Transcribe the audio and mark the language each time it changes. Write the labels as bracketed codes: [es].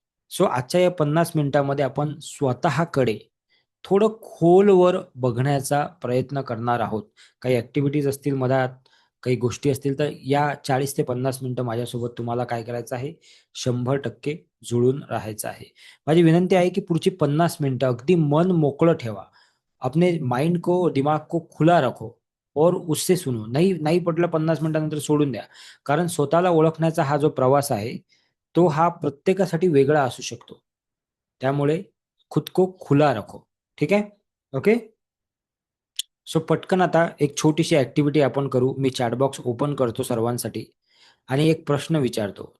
[mr] So आजच्या या 50 मिनिटामध्ये आपण स्वतःकडे थोडं खोलवर बघण्याचा प्रयत्न करणार आहोत. काही ॲक्टिव्हिटीज असतील मधात, काही गोष्टी असतील, तर या 40 ते 50 मिनिटं माझ्यासोबत तुम्हाला काय करायचं आहे? 100% जुळून राहायचं आहे. माझी विनंती आहे, की पुढची 50 मिनिटं अगदी मन मोकळं ठेवा. [hi] अपने माइंड को, दिमाग को खुला रखो और उससे सुनो. [mr] नाही नाही पटलं 50 मिनिटानंतर सोडून द्या. कारण स्वतःला ओळखण्याचा हा जो प्रवास आहे, तो हा प्रत्येकासाठी वेगळा असू शकतो. त्यामुळे [hi] खुद को खुला रखो. ठीक है? ओके? [mr] सो पटकन आता एक छोटीशी ऍक्टिव्हिटी आपण करू. मी चॅटबॉक्स ओपन करतो सर्वांसाठी आणि एक प्रश्न विचारतो.